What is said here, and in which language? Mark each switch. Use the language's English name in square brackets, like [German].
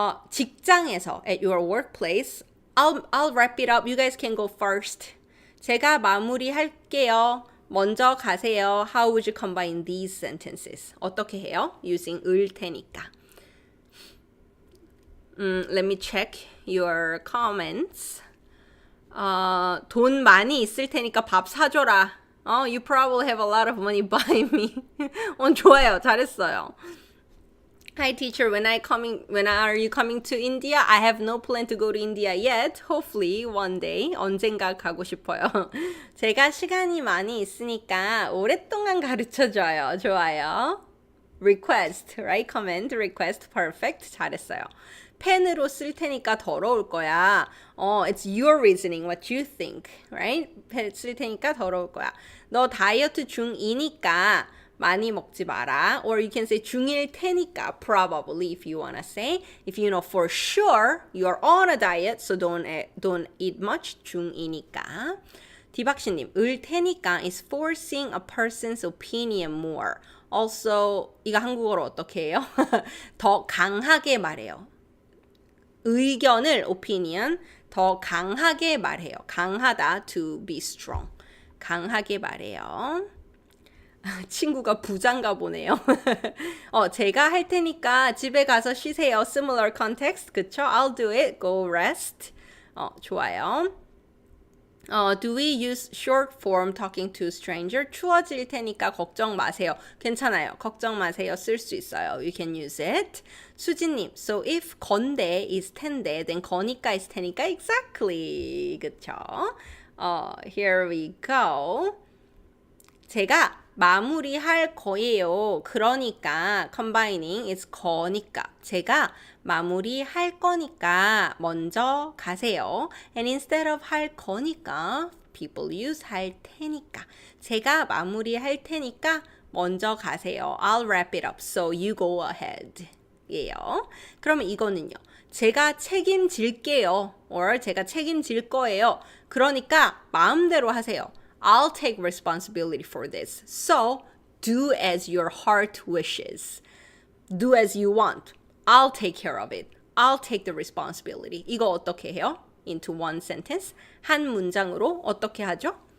[Korean] 직장에서 [English] at your workplace. I'll wrap it up. You guys can go first. [Korean] 제가 마무리할게요. 먼저 가세요. [English] How would you combine these sentences? [Korean] 어떻게 해요? Using 을 테니까. [English] Let me check your comments. [Korean] 돈 많이 있을 테니까 밥 사줘라. [English] You probably have a lot of money. Buy me. [Korean] 좋아요. 잘했어요. [English] Hi teacher, when are you coming to India? I have no plan to go to India yet. Hopefully one day. [Korean] 언젠가 가고 싶어요. 제가 시간이 많이 있으니까 오랫동안 가르쳐줘요. 좋아요. [English] Request, right? Comment, request, perfect. [Korean] 잘했어요. 펜으로 쓸 테니까 더러울 거야. [English] It's your reasoning, what you think, right? [Korean] 펜 쓸 테니까 더러울 거야. 너 다이어트 중이니까 많이 먹지 마라. [English] Or you can say 중일 테니까, probably, if you wanna say. If you know for sure you're on a diet, so don't eat much. [Korean] 중이니까. [English] 디박씨님, 을 테니까 is forcing a person's opinion more. [Korean] Also, 이거 한국어로 어떻게 해요? 더 강하게 말해요. 의견을 opinion 더 강하게 말해요. 강하다 [English] to be strong. [Korean] 강하게 말해요. 친구가 부자인가 보네요. 제가 할 테니까 집에 가서 쉬세요. [English] Similar context, [Korean] 그쵸? [English] I'll do it. Go rest. [Korean] 좋아요. [English] Do we use short form talking to stranger? [Korean] 추워질 테니까 걱정 마세요. 괜찮아요. 걱정 마세요. 쓸 수 있어요. [English] You can use it. 수진님, so if 건데 is 텐데, then 거니까 is 테니까 exactly. [Korean] 그쵸? [English] Here we go. [Korean] 제가 마무리할 거예요. 그러니까 [English] combining is [Korean] 거니까 제가 마무리할 거니까 먼저 가세요. [English] And instead of 할 거니까 people use [Korean] 할 테니까 제가 마무리할 테니까 먼저 가세요. [English] I'll wrap it up so you go ahead. [Korean] 예요. 그러면 이거는요. 제가 책임질게요. or 제가 책임질 거예요. 그러니까 마음대로 하세요. [English] I'll take responsibility for this. So, do as your heart wishes. Do as you want. I'll take care of it. I'll take the responsibility. [Korean] 이거 어떻게 해요? [English] Into one sentence. [Korean] 한 문장으로 어떻게 하죠?